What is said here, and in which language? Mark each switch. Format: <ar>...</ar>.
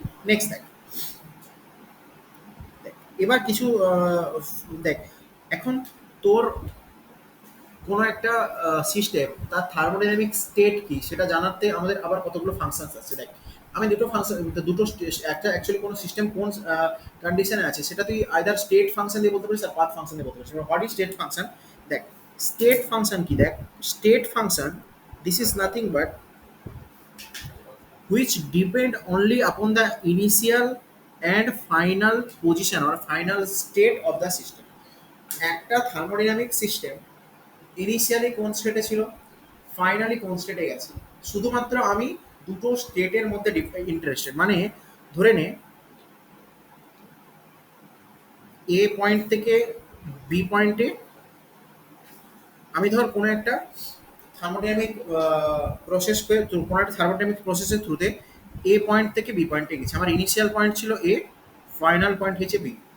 <bn>Next দেখ, এবার কিছু দেখ এখন তোর কোনো একটা সিস্টেম তার থার্মোডাইনামিক স্টেট কি সেটা জানাতে আমাদের আবার কতগুলো ফাংশনস আছে। দেখ আমি দুটো ফাংশন, দুটো একটা অ্যাকচুয়ালি কোনো সিস্টেম কোন কন্ডিশনে আছে সেটা তুই আইদার স্টেট ফাংশন দিয়ে বলতে পারিস আর পাথ ফাংশন দিয়ে বলতে পারিস।</bn> <en>What is state function?</en> <bn>দেখ স্টেট ফাংশন কি, দেখ</bn> <en>State function this is nothing but which depend only upon the initial and final position or final state of the system.</en> <bn>একটা থার্মোডাইনামিক সিস্টেম ইনিশিয়ালি কোন স্টেটে ছিল, ফাইনালি কোন স্টেটে গেছে, শুধুমাত্র আমি দুটো স্টেটের মধ্যে ইন্টারেস্টেড। মানে ধরে নে এ পয়েন্ট থেকে বি পয়েন্টে আমি ধর কোনো একটা থার্মোডাইনামিক প্রসেস কোনো একটা থার্মোডাইনামিক প্রসেসের থ্রুতে এ পয়েন্ট থেকে বি পয়েন্টে গেছি, আমার ইনিশিয়াল পয়েন্ট ছিল এ, ফাইনাল পয়েন্ট হয়েছে বি।</bn>